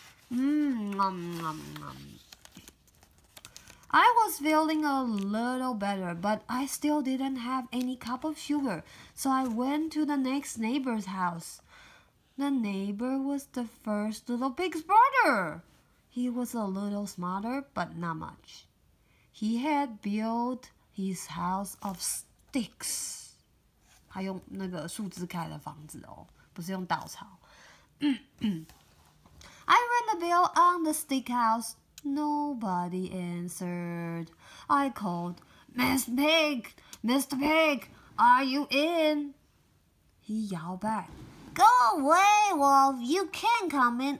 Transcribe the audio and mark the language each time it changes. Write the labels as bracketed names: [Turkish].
[English] I was feeling a little better, but I still didn't have any cup of sugar, so I went to the next neighbor's house. The neighbor was the first little pig's brother. He was a little smarter, but not much. He had built his house of sticks. [Chinese] 他用那个树枝盖的房子哦，不是用稻草。 [English] I rang the bell on the stick house. Nobody answered. I called, Mr. Pig, Mr. Pig, are you in? He yelled back, Go away, Wolf, you can't come in.